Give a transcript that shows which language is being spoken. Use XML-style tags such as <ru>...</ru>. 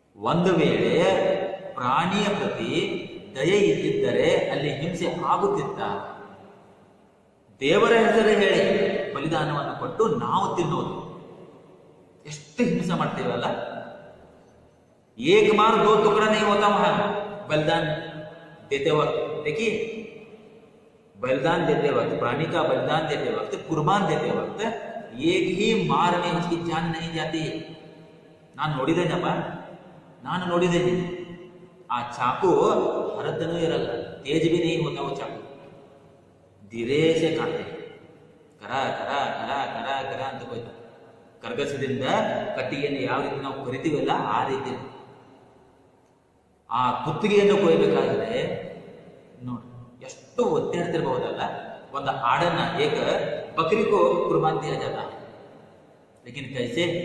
<kn>ಒಂದು ವೇಳೆ ಪ್ರಾಣಿಯ ಪ್ರತಿ ದಯೆ ಇದ್ದಿದ್ದರೆ ಅಲ್ಲಿ ಹಿಂಸೆ ಆಗುತ್ತಿತ್ತ? ದೇವರ ಹೆಸರು ಹೇಳಿ ಬಲಿದಾನವನ್ನು ಕೊಟ್ಟು ನಾವು ತಿನ್ನೋದು, ಎಷ್ಟು ಹಿಂಸೆ ಮಾಡ್ತೇವಲ್ಲ।</kn> <hi>एक बार दो टुकड़ा नहीं होता वहां बलिदान देते वक्त। देखिए, बलिदान देते वक्त, प्राणी का बलिदान देते वक्त, कुर्बान देते वक्त एक ही मार में उसकी जान नहीं जाती।</hi> <kn>ನಾನು ನೋಡಿದ್ದೇನಪ್ಪ, ನಾನು ನೋಡಿದ್ದೇನೆ। ಆ ಚಾಕು ಹರತನೂ ಇರಲ್ಲ,</kn> <hi>तेज भी नहीं होता वो चाकू, धीरे से काटते,</hi> <kn>ಕರ ಕರ ಕರ ಕರ ಕರ ಅಂತ ಹೋಯ್ತು। ಕರ್ಗಸದಿಂದ ಕಟ್ಟಿಗೆಯನ್ನು ಯಾವ ರೀತಿ ನಾವು ಕೊರಿತೀವಲ್ಲ ಆ ರೀತಿ ಆ ಕುತ್ತಿಗೆಯನ್ನು ಕೊಯ್ಬೇಕಾದ್ರೆ ನೋಡಿ ಎಷ್ಟು ಒತ್ತಾಡ್ತಿರ್ಬಹುದಲ್ಲ। ಒಂದು ಆಡನ್ನ</kn> <hi>एक बकरी को कुर्बान दिया जाता है, लेकिन कैसे?</hi>